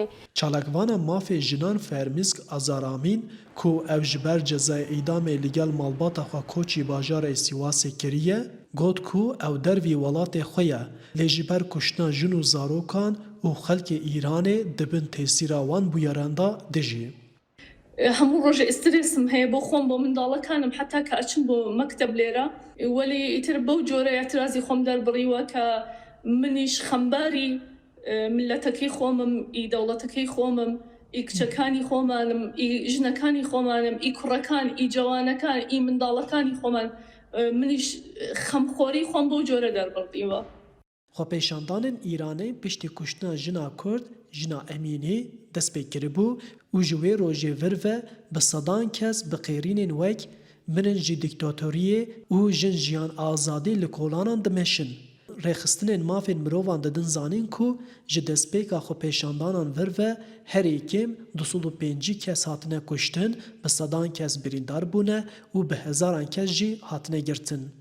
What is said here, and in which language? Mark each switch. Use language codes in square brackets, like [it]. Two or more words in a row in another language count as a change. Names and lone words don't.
[ku] Çalakvana mafê jinan Fermîsk Azaramîn ku ew ji ber cezayê îdamê li gel malbata xwe koçî bajarê Sîwasê kiriye, got ku ew dervî welatê xwe ye lê ji ber kuştina jin û zarokan û xelkê Îranê dibin têsîra wan bûyeranda dijî. [ckb] هەموو ڕۆژە ئسترسم هەیە بۆ خۆم بۆ منداڵەکانم حتا کە ئەچم بۆ مەکتەب لێرە وەلی ئیتر بەو جۆرە اعترازی خۆم دەربڕیوە کە منیش خەمباری ملەتەکەی خۆمم ئی دەوڵەتەکەی خۆمم ئی کچەکانی خۆمانم ئی ژنەکانی خۆمانم ئی کوڕەکان ئی جوانەکان ئی منداڵەکانی خۆمان منیش خەمخۆری خۆم بەو جۆرە دەربڕیوە. [ku] Xwepêşandanên Îranê piştî kuştina jina Kurd, jina Emînî dest pê kiribû û ji wê rojê vir ve bi sedan kes bi qêrînên wek mirin jî dîktatoriyê û jin jiyan azadî li kolanan dimeşin. Rêxistinên mafên mirovan didin zanîn ku ji destpêka xwepêşandanan vir ve herê kêm 205 kes hatine kuştin, bi sedan kes birîndar bûne û bi hezaran kes jî hatine girtin.